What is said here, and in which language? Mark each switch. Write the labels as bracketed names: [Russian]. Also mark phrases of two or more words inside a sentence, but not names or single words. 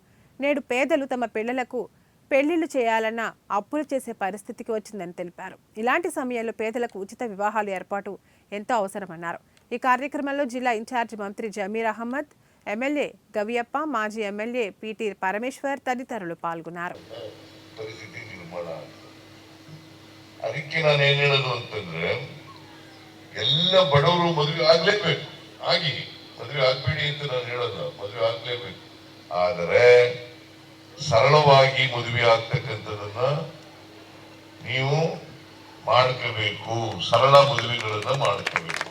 [Telugu] నేడు పేదలు తమ పిల్లలకు పెళ్లిళ్లు చేయాలన్నా అప్పులు చేసే పరిస్థితికి వచ్చిందని తెలిపారు. ఇలాంటి సమయంలో పేదలకు ఉచిత వివాహాలు ఏర్పాటు ఎంతో అవసరమన్నారు. ఈ కార్యక్రమంలో జిల్లా ఇన్ఛార్జి మంత్రి జమీర్ అహ్మద్, ఎమ్మెల్యే గవియప్ప, మాజీ ఎమ్మెల్యే పిటి పరమేశ్వర్ తదితరులు పాల్గొన్నారు. [Kannada] ಅದಕ್ಕೆ ನಾನು ಏನ್ ಹೇಳೋದು ಅಂತಂದ್ರೆ, ಎಲ್ಲ ಬಡವರು ಮದುವೆ ಆಗ್ಲೇಬೇಕು, ಆಗಿ ಮದುವೆ ಆಗ್ಬೇಡಿ ಅಂತ ನಾನು ಹೇಳೋದು, ಮದುವೆ ಆಗ್ಲೇಬೇಕು. ಆದರೆ ಸರಳವಾಗಿ ಮದುವೆ ಆಗ್ತಕ್ಕಂಥದನ್ನ ನೀವು ಮಾಡ್ಕೋಬೇಕು, ಸರಳ ಮದುವೆಗಳನ್ನ ಮಾಡ್ಕೋಬೇಕು.